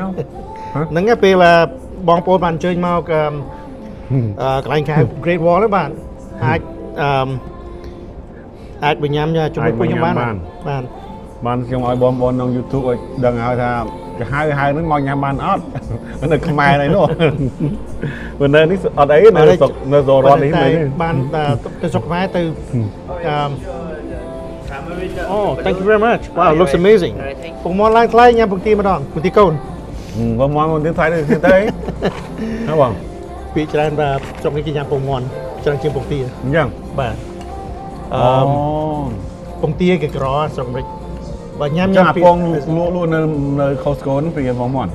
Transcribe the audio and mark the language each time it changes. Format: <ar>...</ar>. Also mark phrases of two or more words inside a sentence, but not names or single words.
<km>ហ្នឹងពេលបងប្អូនបានអញ្ជើញមកកន្លែងខែ Great Wall ហ្នឹងបាទអាចបញ្ញាំជាមួយពួកខ្ញុំបាន ខ្ញុំឲ្យបងប្អូនក្នុង YouTube ឲ្យដឹងហើយថាគេហៅហ្នឹងមកញ៉ាំបានអត់នៅខ្មែរនេះនោះបើនៅនេះអត់អីនៅស្រុកនៅរត់នេះ បានទៅស្រុកខ្មែរទៅ</km> <en>Oh, thank you very much. Wow, it looks amazing.</en> <km>ពងមាន់ឡើងថ្លៃញ៉ាំពងទាម្ដងពងទាកូន បងមាន់ពងទាថ្លៃទៅទៅណាបង ពីច្រើនបាទស្រុកនេះគេញ៉ាំពងមាន់ច្រើនជាងពងទា អញ្ចឹង បាទពងទាគេក្រស្រុកអាមេរិកបើញ៉ាំ ពីពងលក់នៅ Costco ហ្នឹងពីពងមាន់</km>